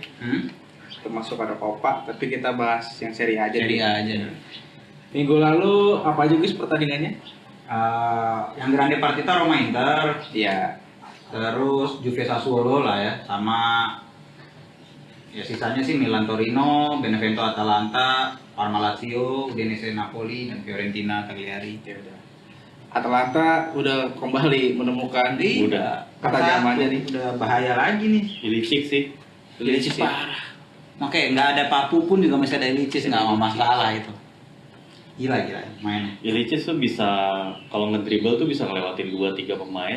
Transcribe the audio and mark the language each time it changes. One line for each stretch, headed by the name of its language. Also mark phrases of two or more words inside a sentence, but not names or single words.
Indonesian: Termasuk ada Copa, tapi kita bahas yang seri aja. Jadi nih. aja. Minggu lalu apa aja guys pertandingannya? Yang
Italian: Grande Partita
Indonesian: Roma Inter, Iya. terus Juve Sassuolo lah ya, sama ya sisanya sih Milan Torino, Benevento Atalanta, Parma Lazio, Udinese Napoli dan Fiorentina Cagliari. Ya udah. Atalanta udah kembali menemukan Udah. kata zamannya nih. Udah bahaya lagi nih. Ilicic sih. Ilicic parah. Oke, nggak ada Papu pun juga masih ada Ilicic, nggak mau masalah itu. Gila mainnya. Ilicic tuh bisa kalau ngedribble tuh bisa ngelewatin 2-3 pemain,